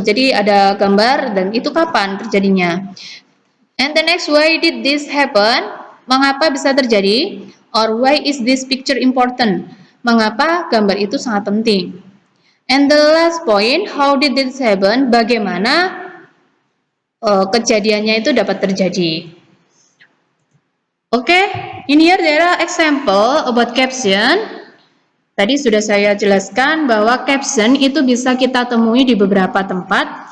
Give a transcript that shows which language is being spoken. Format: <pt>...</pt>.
<id>Jadi ada gambar dan itu kapan terjadinya.</id> <en>And the next, why did this happen?</en> <id>Mengapa bisa terjadi?</id> <en>Or why is this picture important?</en> <id>Mengapa gambar itu sangat penting?</id> <en>And the last point, how did this happen?</en> <id>Bagaimana kejadiannya itu dapat terjadi?</id> <en>Okay, in here there are example about caption.</en> <id>Tadi sudah saya jelaskan bahwa caption itu bisa kita temui di beberapa tempat.</id>